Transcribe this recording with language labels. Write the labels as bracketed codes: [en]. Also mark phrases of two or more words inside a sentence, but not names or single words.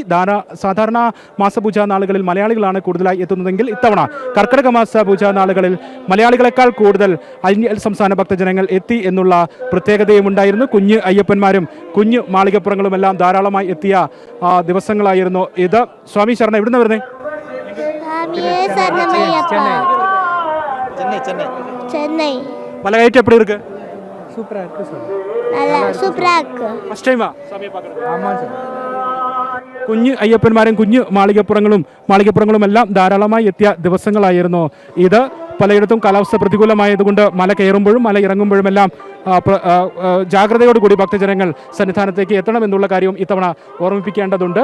[ml] സാധാരണ മാസപൂജ നാളുകളിൽ മലയാളികളാണ് കൂടുതലായി എത്തുന്നതെങ്കിൽ ഇത്തവണ കർക്കിടക മാസ പൂജ നാളുകളിൽ മലയാളികളെക്കാൾ കൂടുതൽ അന്യ സംസ്ഥാന ഭക്തജനങ്ങൾ എത്തി എന്നുള്ള പ്രത്യേകതയും ഉണ്ടായിരുന്നു. കുഞ്ഞ് അയ്യപ്പന്മാരും കുഞ്ഞു മാളികപ്പുറങ്ങളുമെല്ലാം ധാരാളമായി എത്തിയ ദിവസങ്ങളായിരുന്നു ഇത്. സ്വാമി ശരണം, എവിടുന്ന വരുന്നേ? [ta] சென்னை. மலையாயிட்டு எப்படி இருக்கு? சூப்பரா இருக்கு சார். நல்லா சூப்பரா இருக்கு. [en] first time [ta] சாமியை பார்க்கறது? ஆமா சார். [ml] കുഞ്ഞ് അയ്യപ്പന്മാരും കുഞ്ഞു മാളികപ്പുറങ്ങളും എല്ലാം ധാരാളമായി എത്തിയ ദിവസങ്ങളായിരുന്നു ഇത്. പലയിടത്തും കാലാവസ്ഥ പ്രതികൂലമായതുകൊണ്ട് മല കയറുമ്പോഴും മല ഇറങ്ങുമ്പോഴുമെല്ലാം ജാഗ്രതയോടുകൂടി ഭക്തജനങ്ങൾ സന്നിധാനത്തേക്ക് എത്തണമെന്നുള്ള കാര്യവും ഇത്തവണ ഓർമ്മിപ്പിക്കേണ്ടതുണ്ട്.